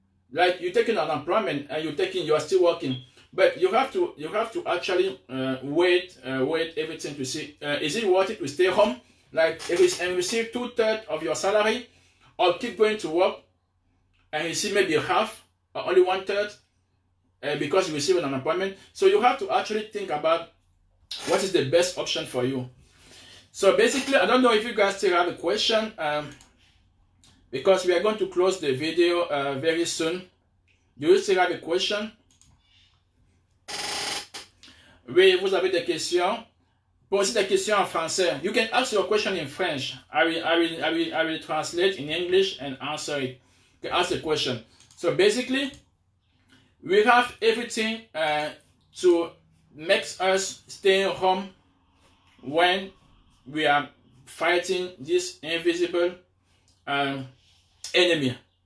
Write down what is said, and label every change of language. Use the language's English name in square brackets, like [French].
[English] Like you're taking unemployment and you are still working. But you have to actually wait everything to see, is it worth it to stay home, like and receive 2/3 of your salary, or keep going to work and receive maybe half or only 1/3 because you receive an unemployment. So you have to actually think about what is the best option for you. So basically, I don't know if you guys still have a question, because we are going to close the video very soon. Do you still have a question? [French] Oui, vous avez des questions. Posez des questions en français. [English] You can ask your question in French. I will translate in English and answer it. You can ask the question. So basically, we have everything to make us stay home when we are fighting this invisible enemy.